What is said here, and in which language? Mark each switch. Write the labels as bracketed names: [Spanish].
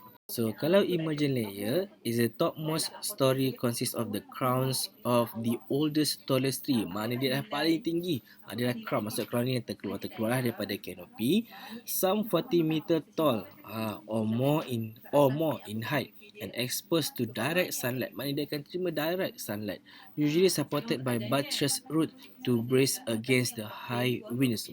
[Malay] So kalau [English] emergent layer is the topmost story consists of the crowns of the oldest tallest tree. [Malay] Maknanya dia dah paling tinggi. Dia dah crown. Maksud crown ni yang terkeluar lah daripada canopy. [English] Some 40 meter tall or more in height and exposed to direct sunlight. [Malay] Maknanya dia akan terima direct sunlight. [English] Usually supported by buttress root to brace against the high winds.